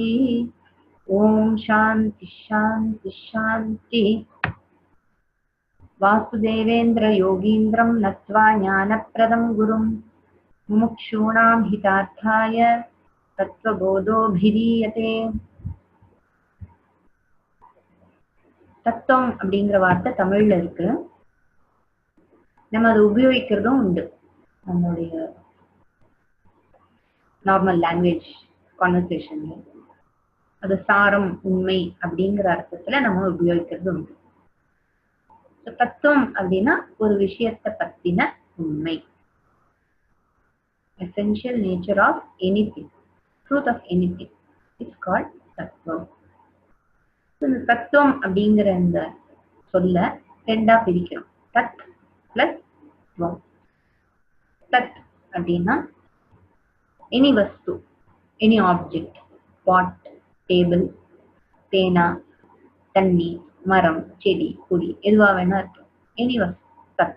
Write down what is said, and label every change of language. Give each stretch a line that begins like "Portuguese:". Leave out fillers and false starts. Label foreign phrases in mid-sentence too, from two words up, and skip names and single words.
Sanskrit: ओम शांति शांति शांति। वासुदेवेन्द्र योगीन्द्रं नत्वा ज्ञानप्रदं गुरुं मुमुक्षूणां हितार्थाय तत्त्वबोधोऽभिधीयते।
Tamil: தத்துவம் அப்படிங்கிற வார்த்தை தமிழ்ல இருக்கு. நம்ம அதை உபயோகிக்கிறதும் உண்டு நம்மளுடைய
English: normal language conversation.
Tamil: அது சாரம் உண்மை அப்படிங்கிற அர்த்தத்துல நம்ம உபயோகிக்கிறது உண்டு. தத்துவம் அப்படின்னா ஒரு விஷயத்தை பத்தின உண்மை,
English: essential nature of anything, truth of anything is called தத்துவம்.
Tamil: இந்த தத்துவம் அப்படிங்கிற இந்த சொல்ல ரெண்டா பிரிக்கிறோம், தத் பிளஸ் துவம். தத் அப்படின்னா எனி வஸ்து,
English: any object,
Tamil: பாட், டேபிள், பேனா, தண்ணி, மரம், செடி, கொடி, எதுவா வேணா இருக்கும், எனி வஸ்து தத்.